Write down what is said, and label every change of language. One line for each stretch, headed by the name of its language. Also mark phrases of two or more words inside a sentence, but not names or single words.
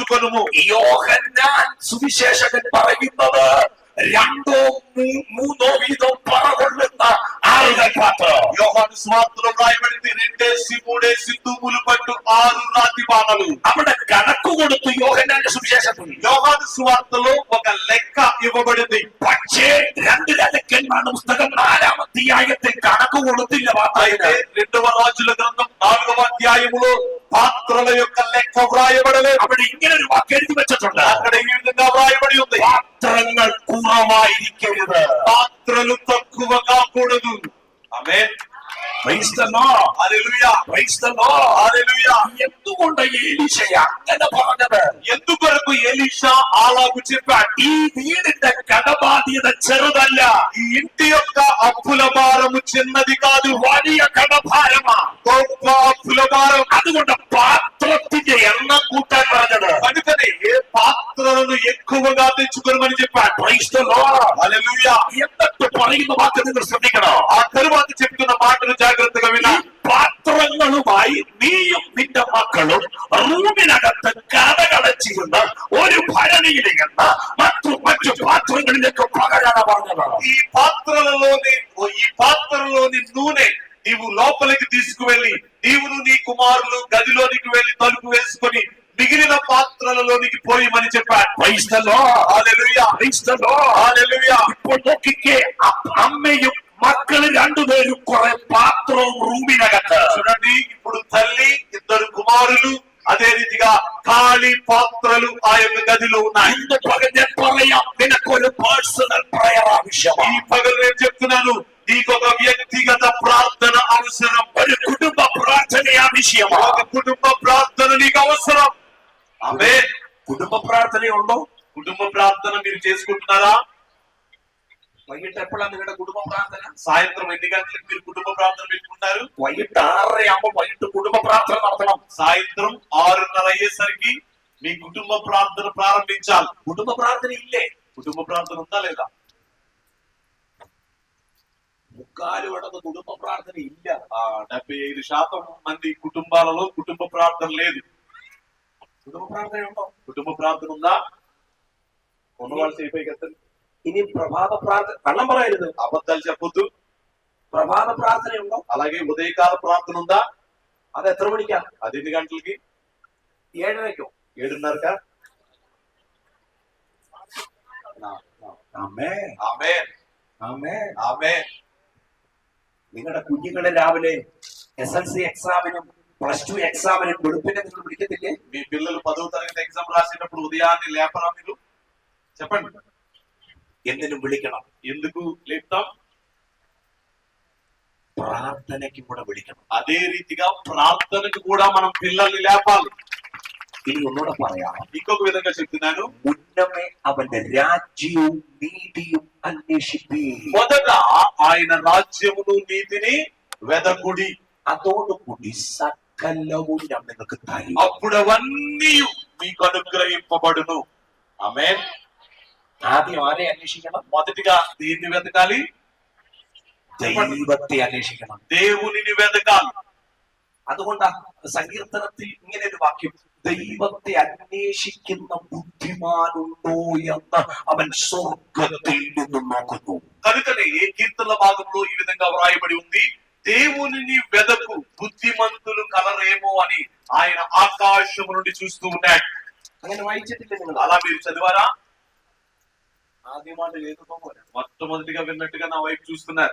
Telugu: భాగము.
Malayalam: യോഹന്നാൻ സുവിശേഷകൻ പറയുന്നത് രണ്ടോ മൂന്നോ വീതം പറകൊള്ളുന്ന ആളുകൾ പാത്രം.
Telugu: యోహాను సువార్తలో రాయబడింది 2 తూములు పట్టు 6 రాతి బాణలు.
Malayalam: അവിടെ കണക്ക് കൊടുത്തു യോഹന്നാന്റെ സുവിശേഷത്തിൽ.
Telugu: యోహాను సువార్తలో ఒక లెక్క ఇవ్వబడింది.
Malayalam: പക്ഷേ 2 രാജാക്കന്മാരുടെ പുസ്തകം 4-ാം അധ്യായത്തിൽ കണക്ക് കൊടുത്തില്ല.
Telugu: అయితే 2వ రాజుల గ్రంథం 4వ అధ్యాయములో పాత్రల యొక్క లెక్క వ్రాయబడలేదు.
Malayalam: അവിടെ ഇങ്ങനെ ഒരു വാക്ക് എഴുതി വെച്ചിട്ടുണ്ട്.
Telugu: అక్కడ ఈ విధంగా వ్రాయబడి ఉంది,
Malayalam: പാത്രങ്ങൾ കുറവായിരിക്കരുത്,
Telugu: పాత్రలు తక్కువ కాకూడదు. ఆమేన్.
English: Praise the Lord.
Telugu: హల్లెలూయా.
English: Praise the Lord.
Telugu: హల్లెలూయా.
Malayalam: എന്തുകൊണ്ട് എലീശ അങ്ങനെ പറഞ്ഞത്?
Telugu: ఎందుకొరకు ఎలీషా అలాగు చెప్పాడు?
Malayalam: ഈ വീടിന്റെ കടബാധ്യത ചെറുതല്ല,
Telugu: ఈ ఇంటి యొక్క అప్పుల భారము చిన్నది కాదు,
Malayalam: വലിയ കടഭാരമാ.
Telugu: గొప్ప అప్పుల భారం.
Malayalam: അതുകൊണ്ട് പാത്രത്തിന്റെ എണ്ണം കൂട്ടാൻ പറഞ്ഞത്.
Telugu: కనుకనే పాత్రలను ఎక్కువగా తెచ్చుకోమని చెప్పాడు.
English: Praise the Lord.
Telugu: హల్లెలూయా.
Malayalam: എന്നിട്ട് പറയുന്ന വാക്ക് നിങ്ങൾ ശ്രദ്ധിക്കണം.
Telugu: ఆ తరువాత చెప్తున్న మాటలు జాగ్రత్తగా వినాలి.
Malayalam: പാത്രങ്ങളുമായി നീയും നിന്റെ മക്കളും റൂമിനകത്ത് കഥകളച്ചിരുന്ന ഒരു ഭരണിയിലിരുന്ന് മറ്റു പാത്രങ്ങളിലേക്ക് പകരാണ് പറഞ്ഞത്.
Telugu: ఈ పాత్రలోని నూనె నీవు లోపలికి తీసుకువెళ్ళి నీవును నీ కుమారులు గదిలోనికి వెళ్లి తలుపు వేసుకొని మిగిలిన పాత్రలలోనికి పోయమని చెప్పాడు.
English: Praise the Lord.
Telugu: హల్లెలూయా.
English: Praise the Lord.
Telugu: హల్లెలూయా.
Malayalam: ഇപ്പോൾ നോക്കിക്കേ, അമ്മയും മക്കള് രണ്ടുപേരും കുറെ പാത്രവും റൂമിനകത്ത്.
Telugu: చూడండి, ఇప్పుడు తల్లి, 2 కుమారులు, అదే రీతిగా ఖాళీ పాత్రలు ఆ యొక్క గదిలో ఉన్నాయి.
Malayalam: ഇന്ന് പകൽ ഞാൻ പറയാം, നിനക്കൊരു
English: personal prayer
Telugu: ఈ
Malayalam: ആവശ്യമാണ്.
Telugu: పగలు నేను చెప్తున్నాను, నీకొక వ్యక్తిగత ప్రార్థన అవసరం.
Malayalam: ഒരു കുടുംബ പ്രാർത്ഥന ആവശ്യമാണ്.
Telugu: ఒక కుటుంబ ప్రార్థన నీకు అవసరం. ఆమేన్.
Malayalam: കുടുംബ പ്രാർത്ഥനയുണ്ടോ?
Telugu: కుటుంబ ప్రార్థన మీరు చేసుకుంటున్నారా?
Malayalam: വൈകിട്ട് എപ്പോഴാണ് നിങ്ങളുടെ കുടുംബ പ്രാർത്ഥന?
Telugu: సాయంత్రం ఎన్ని గంటలకు మీరు కుటుంబ ప్రార్థన పెట్టుకుంటారు?
Malayalam: വൈകിട്ട് 6:30 വൈകിട്ട് കുടുംബ പ്രാർത്ഥന നടത്തണം.
Telugu: సాయంత్రం 6:30 అయ్యేసరికి మీ కుటుంబ ప్రార్థన ప్రారంభించాలి.
Malayalam: കുടുംബ പ്രാർത്ഥന ഇല്ലേ?
Telugu: కుటుంబ ప్రార్థన ఉందా లేదా?
Malayalam: മുക്കാലും ഇടത്ത് കുടുംബ പ്രാർത്ഥന ഇല്ല.
Telugu: 75% మంది కుటుంబాలలో కుటుంబ ప్రార్థన లేదు.
Malayalam: കുടുംബ പ്രാർത്ഥനയുണ്ടോ?
Telugu: కుటుంబ ప్రార్థన ఉందా? ఉన్నవాళ్ళు చేయిపోయి కదా.
Malayalam: ഇനി പ്രഭാത പ്രാർത്ഥന, കള്ളം പറയരുത്,
Telugu: అబద్ధాలు చెప్పొద్దు.
Malayalam: പ്രഭാത പ്രാർത്ഥനയുണ്ടോ?
Telugu: అలాగే ఉదయకాల ప్రార్థన ఉందా?
Malayalam: അത് എത്ര മണിക്കാ?
Telugu: అది ఎన్ని గంటలకి?
Malayalam: 7:30.
Telugu: 7:30.
Malayalam: ആമേൻ.
Telugu: ఆమేన్.
Malayalam: ആമേൻ.
Telugu: ఆమేన్.
Malayalam: നിങ്ങളുടെ കുഞ്ഞുങ്ങളെ രാവിലെ SLC എക്സാമിനും +2 എക്സാമിനും വെളുപ്പിനെ നിങ്ങൾ വിളിക്കത്തില്ലേ?
Telugu: మీ పిల్లలు 10వ తరగతి ఎగ్జామ్ రాసేటప్పుడు ఉదయాన్నే లేపరా మీరు? చెప్పండి.
Malayalam: എന്തിനും വിളിക്കണം.
Telugu: ఎందుకు లేపుతాం?
Malayalam: പ്രാർത്ഥനയ്ക്കും കൂടെ വിളിക്കണം.
Telugu: అదే రీతిగా ప్రార్థనకు కూడా మనం పిల్లల్ని లేపాలి.
Malayalam: ഇനി ഒന്നുകൂടെ പറയാം.
Telugu: ఇంకొక విధంగా చెప్తున్నాను,
Malayalam: മുന്നമേ അവന്റെ രാജ്യവും നീതിയും അന്വേഷിപ്പീൻ.
Telugu: మొదట ఆయన రాజ్యమును నీతిని వెదకుడి,
Malayalam: അതോടുകൂടി സകലവും ഞാൻ നിങ്ങൾക്ക് തരും.
Telugu: అప్పుడు అవన్నీ మీకు అనుగ్రహింపబడును. ఆమేన్.
Malayalam: ആദ്യം ആരെ അന്വേഷിക്കണം?
Telugu: మొదటిగా దీన్ని వెతకాలి?
Malayalam: ദൈവത്തെ അന്വേഷിക്കണം.
Telugu: దేవునిని వెతకాలి.
Malayalam: അതുകൊണ്ടാ സങ്കീർത്തനത്തിൽ ഇങ്ങനെ ഒരു വാക്യം, ദൈവത്തെ അന്വേഷിക്കുന്ന ബുദ്ധിമാനുണ്ടോ എന്ന് അവൻ സ്വർഗത്തിൽ നിന്നും നോക്കുന്നു.
Telugu: కనుకనే కీర్తనల భాగంలో ఈ విధంగా వ్రాయబడి ఉంది, దేవునిని వెదకు బుద్ధిమంతులు కలరేమో అని ఆయన ఆకాశము నుండి చూస్తూ ఉన్నాడు.
Malayalam: അങ്ങനെ വായിച്ചിട്ടില്ല നിങ്ങൾ?
Telugu: అలా మీరు చదివారా?
Malayalam: ആദ്യമായിട്ട് കേൾക്കുമ്പോ പോലെ
Telugu: మొట్టమొదటిగా విన్నట్టుగా నా వైపు చూస్తున్నారు.